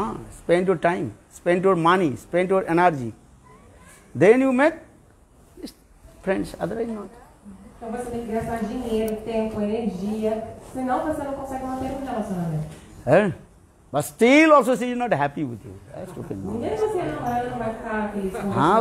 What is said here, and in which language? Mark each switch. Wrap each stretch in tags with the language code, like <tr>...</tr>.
<en>Spend your time, spend your money, spend your energy. Then you make friends, otherwise not.</en> <pt>Então você tem que gastar dinheiro, tempo, energia, senão você não consegue manter um relacionamento.</pt> <en>But still also she is not happy with you. That's stupid.</en> <pt>Ninguém você ela não vai ficar feliz com você.</pt>